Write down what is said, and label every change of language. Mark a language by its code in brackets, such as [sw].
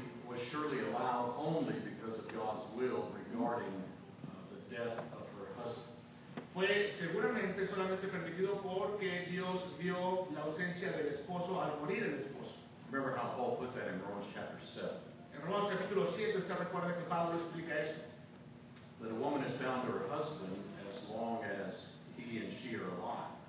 [en] was surely allowed only because of God's will regarding the death of her husband. [es] fue seguramente solamente permitido porque Dios vio la ausencia del esposo al morir el esposo. [en] Remember how Paul put that in Romans chapter 7. [es] En Romanos capítulo 7 usted recuerda que Pablo explica esto. [en] That a woman is bound to her husband as long as he and she are alive.